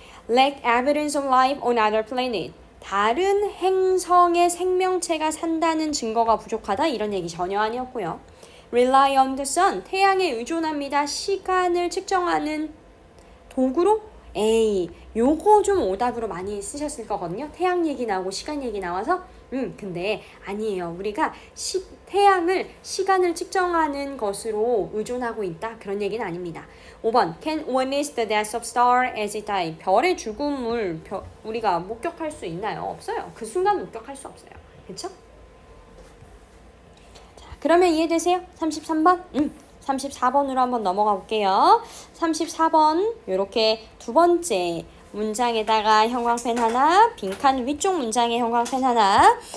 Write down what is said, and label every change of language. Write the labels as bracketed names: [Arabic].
[English] Lack evidence of life on other planet. [Korean] 다른 행성의 생명체가 산다는 증거가 부족하다. 이런 얘기 전혀 아니었고요. [English] Rely on the sun. [Korean] 태양에 의존합니다. 시간을 측정하는 도구로? 요거 좀 오답으로 많이 쓰셨을 거거든요. 태양 얘기 나오고 시간 얘기 나와서 근데 아니에요. 우리가 태양을 시간을 측정하는 것으로 의존하고 있다. 그런 얘기는 아닙니다. [English] 5번 Can witness the death of star as it die. [Korean] 별의 죽음을 우리가 목격할 수 있나요? 없어요. 그 순간 목격할 수 없어요. 그렇죠? 자, 그러면 이해되세요? 33번? 34번으로 한번 넘어가 볼게요. 34번 이렇게 두 번째 문장에다가 형광펜 하나, 빈칸 위쪽 문장에 형광펜 하나.